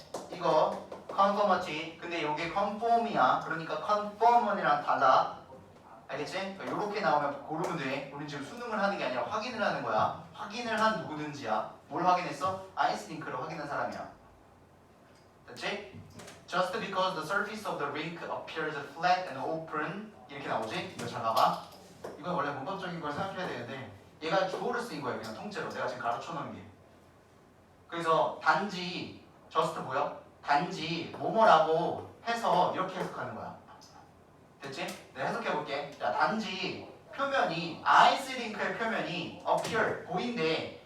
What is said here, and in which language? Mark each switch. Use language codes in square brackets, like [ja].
[ko] 이거 conformity. 근데 이게 conform이야. 그러니까 conform이랑 달라. 알겠지? 그러니까 이렇게 나오면 고르면 돼. 우린 지금 수능을 하는 게 아니라 확인을 하는 거야. 확인을 한 누구든지야. 뭘 확인했어? 아이스링크를 확인한 사람이야. 됐지? [en] Just because the surface of the rink appears flat and open. [ko] 이렇게 나오지? 이거 잘 봐봐. 이건 원래 문법적인 걸 생각해야 되는데 얘가 주어를 쓰인 거예요. 그냥 통째로. 내가 지금 가르쳐 놓은 게. 그래서 단지 just 뭐야? 단지 뭐뭐라고 해서 이렇게 해석하는 거야. 됐지? 내가 해석해 볼게. 자, 단지 표면이 아이스링크의 표면이 appear 보인대.